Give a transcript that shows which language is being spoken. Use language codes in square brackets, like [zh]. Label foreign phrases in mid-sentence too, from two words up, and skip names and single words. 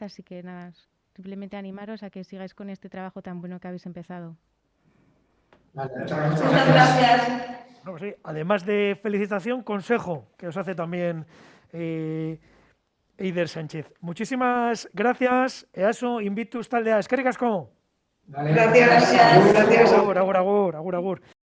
[es] Así que nada, simplemente animaros a que sigáis con este trabajo tan bueno que habéis empezado. Vale, Muchas gracias. No, pues sí, además de felicitación, consejo que os hace también Eider Sánchez. Muchísimas gracias, [eu] EASO, Invictus taldea. Eskerrik asko. [es] Vale. Gracias. [eu] Agur, agur, agur, agur.